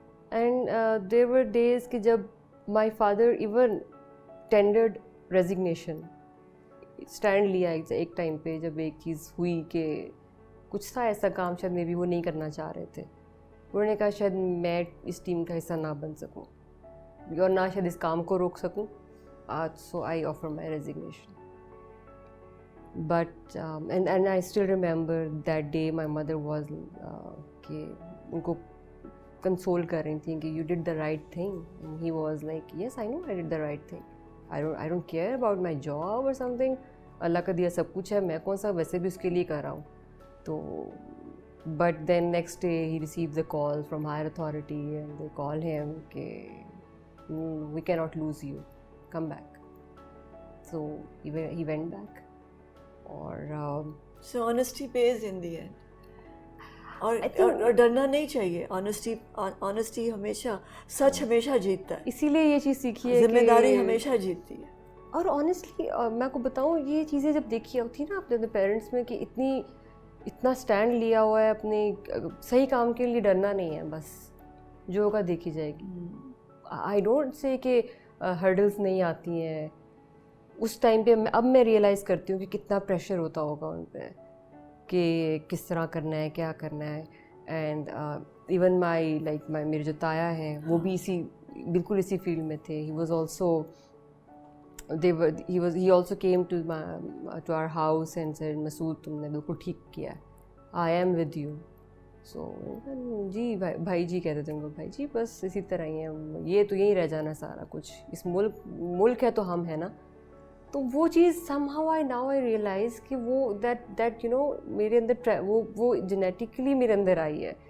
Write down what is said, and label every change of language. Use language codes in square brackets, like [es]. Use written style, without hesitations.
[en] and there were days [ur] کہ جب [en] my father even tendered resignation, [ur] stand لیا ایک ٹائم پہ جب ایک چیز ہوئی کہ کچھ تھا ایسا کام شاید میں بھی وہ نہیں کرنا چاہ رہے تھے. انہوں نے کہا شاید میں اس ٹیم کا حصہ نہ بن سکوں اور نہ شاید اس کام کو روک سکوں. [en] So I offer my resignation. But and I still remember that day my mother was [ur] کہ ان کو کنسول کر رہی تھیں کہ [en] you did the right thing, and he was like yes I know I did the right thing. I don't care about my job or something. [ur] اللہ کا دیا سب کچھ ہے، میں کون سا ویسے بھی اس کے لیے کر رہا ہوں. [en] تو but then next day he received the call from higher authority and they call him کہ we cannot lose you, come back. So he went back. اور so honesty pays in the end. [ur] اور ڈرنا نہیں چاہیے. honesty ہمیشہ، سچ ہمیشہ جیتتا ہے. اسی لیے یہ چیز سیکھی ہے، ذمہ داری ہمیشہ جیتتی ہے. اور آنیسٹلی میں آپ کو بتاؤں یہ چیزیں جب دیکھی ہوتی ہیں نا اپنے پیرنٹس میں کہ اتنا اسٹینڈ لیا ہوا ہے اپنے صحیح کام کے لیے، ڈرنا نہیں ہے، بس جو ہوگا دیکھی جائے گی. [en] I don't say [ur] کہ ہرڈلس نہیں آتی ہیں. اس ٹائم پہ اب میں ریئلائز کرتی ہوں کہ کتنا پریشر ہوتا ہوگا ان پہ کہ کس طرح کرنا ہے، کیا کرنا ہے. [en] and even [ur] میرے جو تایا ہیں وہ بھی بالکل اسی فیلڈ میں تھے. [en] he was also he also came to our house and said [ur] مسعود تم نے بالکل ٹھیک کیا ہے، [en] I am with you. [ur] So جی بھائی جی کہتے تھے ان کو، بھائی جی بس اسی طرح ہی ہیں، یہ تو یہیں رہ جانا سارا کچھ، اس ملک ہے تو ہم ہیں نا. تو وہ چیز [en] somehow now I realize [ur] کہ وہ [en] that you know [ur] میرے اندر وہ جینیٹکلی میرے اندر آئی ہے.